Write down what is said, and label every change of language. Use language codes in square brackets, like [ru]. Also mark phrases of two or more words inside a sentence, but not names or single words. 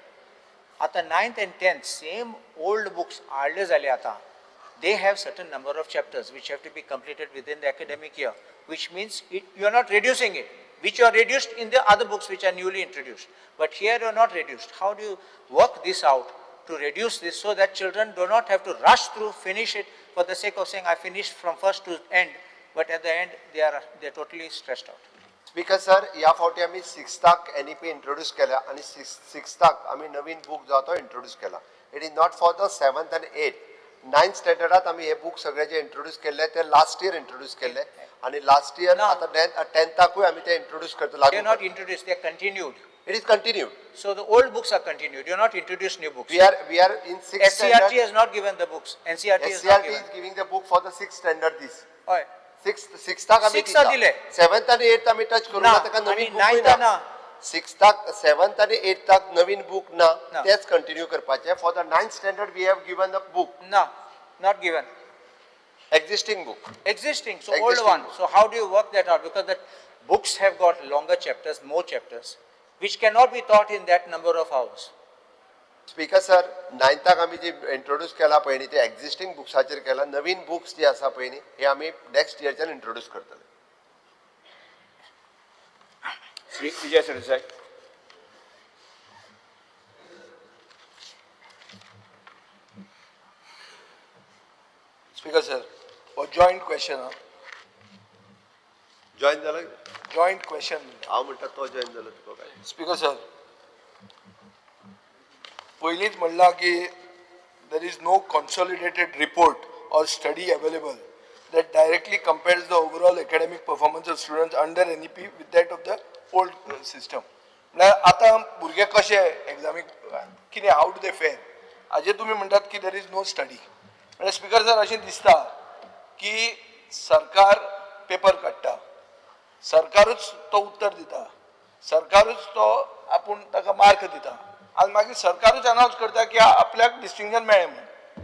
[en] Ata 9th and 10th, same old books, they have certain number of chapters which have to be completed within the academic year, which means you are not reducing it, which you are reduced in the other books which are newly introduced. But here you are not reduced. How do you work this out to reduce this so that children do not have to rush through, finish it for the sake of saying I finished from first to end, but at the end they are totally stressed out. Speaker sir, [kok] ह्या फावटी आमी 6th NEP इंट्रोड्यूस केल्या आणि 6th आमी नवीन बुक जो तो इंट्रोड्यूस केला. [en] it is not for the 7th and 8th. [kok] 9th स्टँडर्डात आमी हे बुक सगळे जे इंट्रोड्यूस केले ते [en] last year [kok] इंट्रोड्यूस केले आणि [en] last year [kok] आता 10th आमी ते इंट्रोड्यूस करता. [en] They are not introduced, they are continued. It is continued. So the old books are continued. You are not introduced new books. We are in 6th SCRT has not given the books. NCRT has not given. is giving the book for the 6th standard this. Oy. [kok] 6th आमी Sixth दिले. 7th आणि 8th आमी टच करू ना, ना ताका नवीन आणि बुक ninth ना. 6th 7th आणि 8th नवीन बुक ना ना. तेच कंटिन्यू करपाचे. [en] For the 9th standard we have given the book. No, not given. Existing book. Existing, so Existing old one. book. So how do you work that out? Because the books have got longer chapters, more chapters, which cannot be taught in that number of hours. Speaker sir, [kok] 9th आम्ही जे इंट्रोड्यूस केला पळय न्ही ते एक्झिस्टिंग बुक्साचेर केला. नवीन बुक्स जे आसा पळय न्ही हे आम्ही नेक्स्ट इयरच्यान इंट्रोड्यूस करतले. श्री विजय सरदेसाई. [en] Speaker sir, or joint question. [mr] जॉईन झालं. [en] Joint question. [kok] हांव म्हणटा तो जॉईन झालो तुका काय. [en] Speaker sir, [kok] पयलींच म्हणला की [en] there is no consolidated report or study available that directly compares the overall academic performance of students under NEP with that of the old system. [kok] म्हळ्यार आतां भुरगे कशे एग्जामीक कितें [en] how do they fare [kok] हाजे तुमी म्हणटात की [en] there is no study. [kok] म्हळ्यार [en] Speaker sir [kok] अशें दिसता की सरकार पेपर काडटा, सरकारूच तो उत्तर दिता, सरकारूच तो आपूण ताका मार्क दिता आनी मागीर सरकारूच अनावन्स करता की आपल्याक डिस्टिंक्शन मेळ्ळें म्हणून.